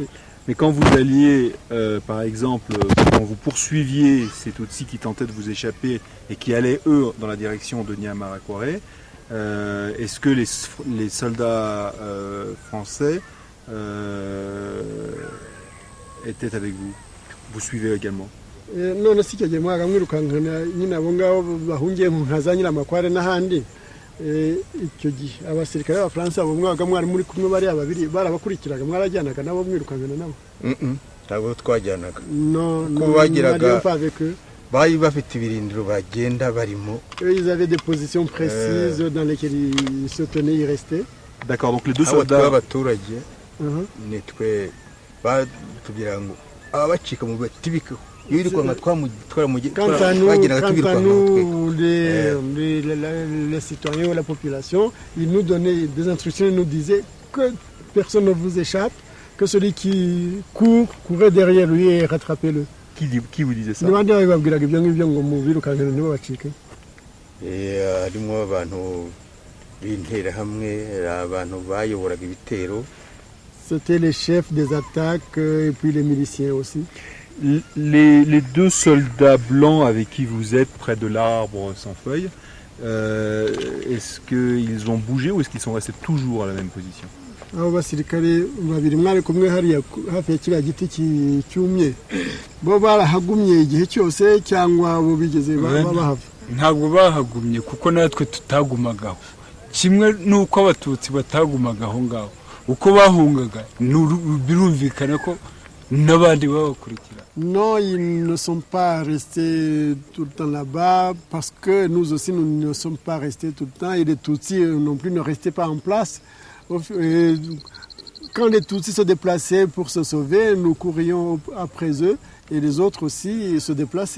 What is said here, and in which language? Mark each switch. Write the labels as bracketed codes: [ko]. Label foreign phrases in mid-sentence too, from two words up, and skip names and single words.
[fr] Mais quand vous alliez, par exemple, quand vous poursuiviez ces Tutsis qui tentaient de vous échapper et qui allaient, eux, dans la direction de Nyiramakware, est-ce que les soldats français étaient avec vous? Vous suivez également? [rw] None si cyo gihe mwaramwirukankana nyine abo ngabo bahungiye mu nka za Nyiramakware n'ahandi icyo gihe abasirikare b'Abafaransa abo mwabaga mwari muri kumwe bari ababiri barabakurikiraga mwarajyanaga nabo mwirukankana nabo? Ntabwo twajyanaga ko bagiraga bari bafite ibirindiro bagenda barimo. [fr] Ils avaient des positions précises dans lesquelles ils se tenaient, ils restaient. D'accord, donc les deux soldats [rw] b'abaturage nitwe batubwira ngo abacika mu batibika. [fr] Quant à nous, les citoyens ou la population, ils nous donnaient des instructions, ils nous disaient que personne ne vous échappe, que celui qui courait derrière lui et rattrapez-le. Qui vous disait ça? [rw] Harimo abantu b'interahamwe, abantu bayoboraga ibitero. [fr] C'était les chefs des attaques et puis les miliciens aussi. Les deux soldats blancs avec qui vous êtes près de l'arbre sans feuilles, est-ce qu'ils ont bougé ou est-ce qu'ils sont restés toujours à la même position? [rw] Abo basirikare babiri mwari kumwe hariya hafi ya kiriya giti cyumye bo barahagumye igihe cyose cyangwa bo bigeze bahava? Ntabwo bahagumye kuko natwe tutagumagaho kimwe nuko abatutsi batagumagaho ngaho uko bahungaga birumvikana ko n'abandi babakurikira. [fr] Non, ils ne sont pas restés tout le temps là-bas parce que nous aussi nous ne sommes pas restés tout le temps et les Tutsis non plus ne restaient pas en place. Quand les Tutsis se déplaçaient pour se sauver, nous courions après eux et les autres aussi se déplaçaient.